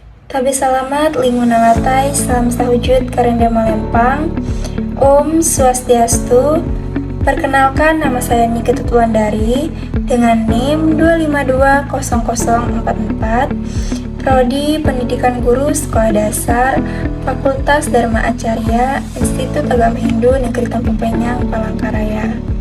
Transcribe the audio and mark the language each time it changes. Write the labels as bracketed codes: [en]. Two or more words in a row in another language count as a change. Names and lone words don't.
[id] Tabe salamat, limunalatai, salam sahujud, karenda malempang, Om Swastiastu. Perkenalkan, nama saya Nike Tutuandari dengan NIM 2520044, Prodi Pendidikan Guru Sekolah Dasar, Fakultas Dharma Acarya, Institut Agama Hindu Negeri Tampu Penyang, Palangkaraya.